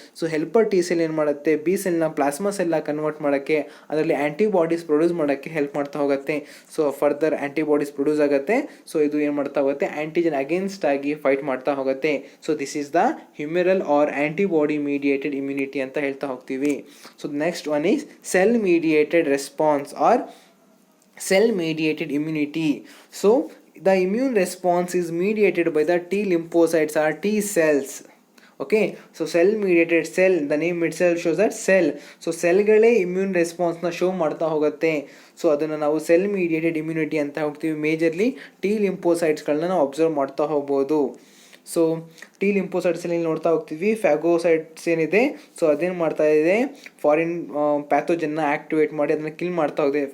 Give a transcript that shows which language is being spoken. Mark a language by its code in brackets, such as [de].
[kn] So helper T cell ಏನು ಮಾಡುತ್ತೆ, B ಸೆಲ್ನ plasma ಸೆಲ್ಲಾಗಿ convert ಮಾಡೋಕ್ಕೆ, ಅದರಲ್ಲಿ ಆ್ಯಂಟಿಬಾಡೀಸ್ ಪ್ರೊಡ್ಯೂಸ್ ಮಾಡೋಕ್ಕೆ ಹೆಲ್ಪ್ ಮಾಡ್ತಾ ಹೋಗುತ್ತೆ. ಸೊ ಫರ್ದರ್ ಆ್ಯಂಟಿಬಾಡೀಸ್ ಪ್ರೊಡ್ಯೂಸ್ ಆಗುತ್ತೆ. ಸೊ ಇದು ಏನು ಮಾಡ್ತಾ ಹೋಗುತ್ತೆ, ಆ್ಯಂಟಿಜನ್ ಅಗೇನ್ಸ್ಟ್ ಆಗಿ ಫೈಟ್ ಮಾಡ್ತಾ ಹೋಗುತ್ತೆ. [en] so this is the humoral or antibody mediated immunity [kn] ಅಂತ ಹೇಳ್ತಾ ಹೋಗ್ತೀವಿ. [en] So the next one is cell mediated response or cell mediated immunity. So the immune response is mediated by the T lymphocytes or T cells. Okay, so cell mediated, cell, the name itself shows that cell. [kn] So ಸೆಲ್ಗಳೇ immune ರೆಸ್ಪಾನ್ಸ್ನ show ಮಾಡ್ತಾ ಹೋಗುತ್ತೆ. So ಅದನ್ನು ನಾವು cell mediated immunity ಅಂತ ಹೋಗ್ತೀವಿ. Majorly T ಲಿಂಫೋಸೈಟ್ಸ್ಗಳನ್ನ ನಾವು observe ಮಾಡ್ತಾ ಹೋಗ್ಬೋದು. So T ಲಿಂಫೋಸೈಟ್ಸಲ್ಲಿ ನೋಡ್ತಾ ಹೋಗ್ತೀವಿ, ಫ್ಯಾಗೋಸೈಟ್ಸ್ ಏನಿದೆ, ಸೊ ಅದೇನು ಮಾಡ್ತಾ ಇದೆ, ಫಾರಿನ್ ಪ್ಯಾಥೋಜನ್ನ ಆ್ಯಕ್ಟಿವೇಟ್ ಮಾಡಿ ಅದನ್ನು ಕಿಲ್ ಮಾಡ್ತಾ ಹೋಗಿದೆ.